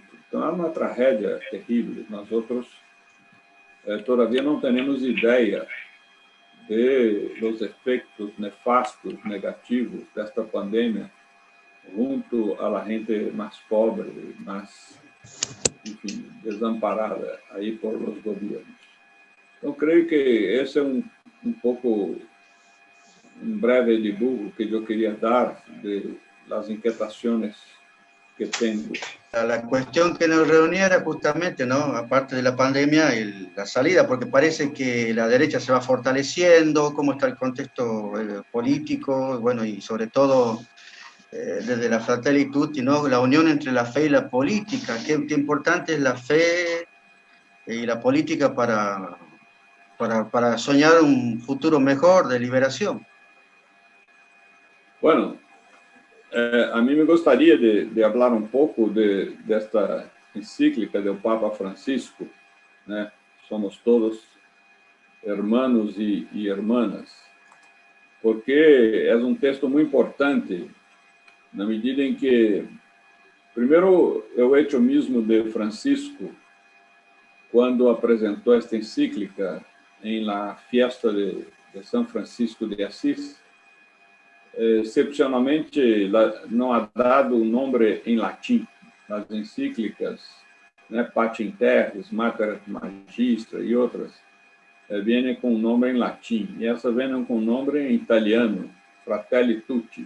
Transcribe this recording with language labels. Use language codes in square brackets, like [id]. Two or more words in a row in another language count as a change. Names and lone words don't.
[pt] Então, é uma tragédia terrível. Nós outros, todavia, não temos ideia dos efeitos nefastos, negativos desta pandemia junto à gente mais pobre, mais, enfim, desamparada aí por os governos. Então, creio que esse é um pouco breve dibujo que eu queria dar [es] de las inquietaciones que tengo. La cuestión que nos reunía era justamente, ¿no?, aparte de la pandemia, la salida, porque parece que la derecha se va fortaleciendo, cómo está el contexto político, bueno, y sobre todo desde la Fratelli Tutti, ¿no?, la unión entre la fe y la política. Qué importante es la fe y la política para soñar un futuro mejor de liberación. Bueno, [pt] a mim me gostaria de falar um pouco desta encíclica do Papa Francisco, né? [es] Somos todos hermanos e hermanas, [pt] porque é um texto muito importante, na medida em que, primeiro, é o hecho mesmo de Francisco, quando apresentou esta encíclica em [es] la fiesta [pt] de São Francisco de Assis. Excepcionalmente, não há dado o nome em latim nas encíclicas, né, Pater Terris, Mater Magistra e outras, vêm com o nome em latim, e essas vêm com o nome em italiano, Fratelli Tutti.